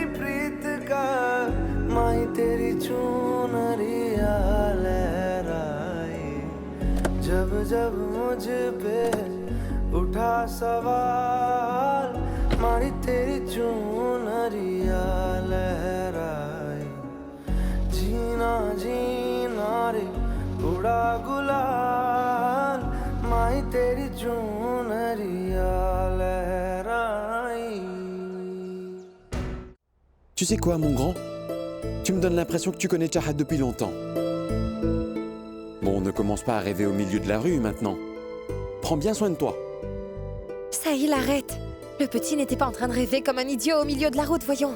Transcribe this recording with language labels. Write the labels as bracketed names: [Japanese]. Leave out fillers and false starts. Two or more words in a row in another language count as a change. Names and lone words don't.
[Hindi] प्रीत का माही तेरी चूनरिया लहराए जब जब मुझ पे उठा सवाल माही तेरी चूनरिया लहराए जीना जीना रे उड़ा गुलाल माही तेरी चूनरिया लहराई. [French] Tu sais quoi, mon grand? Tu me donnes l'impression que tu connais Chahat depuis longtemps. Bon, ne commence pas à rêver au milieu de la rue maintenant. Prends bien soin de toi. Sahil, arrête. Le petit n'était pas en train de rêver comme un idiot au milieu de la route, voyons.